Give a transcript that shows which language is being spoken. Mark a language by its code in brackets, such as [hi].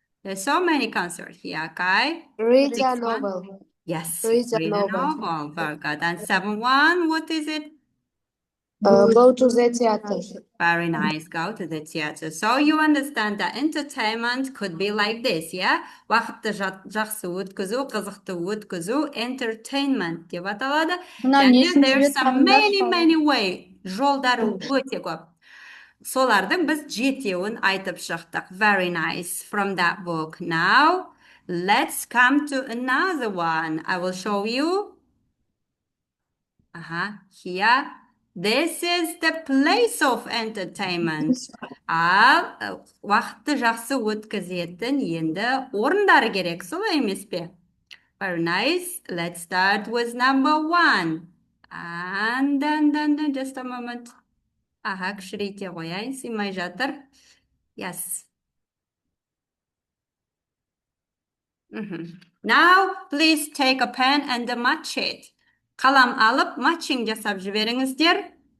[en] There's so many concerts here, okay? Read a novel. Yes, read a novel. Very good. And 7-1, what is it? Go to the theater. Very nice. Go to the theater. So you understand that entertainment could be like this, yeah? [kk] Вақытты жақсы өткізу, қызықты өткізу, entertainment деп аталады. [en] And there's some many way. [kk] Жолдары өте көп. Солардың біз 7-еуін айтып шықтық. [en] Very nice from that book. Now, let's come to another one. I will show you. Here. This is the place of entertainment. [kk] Ал уақытты жақсы өткізетін енді орындары керек, солай емес пе? [en] Very nice. Let's start with number 1. And then just a moment. [kk] Кішірейте қояйын, сыймай жатыр. [en] Yes. Now, please take a pen and match it. [kk] Қалам алып, матчинг жасап жіберіңіздер.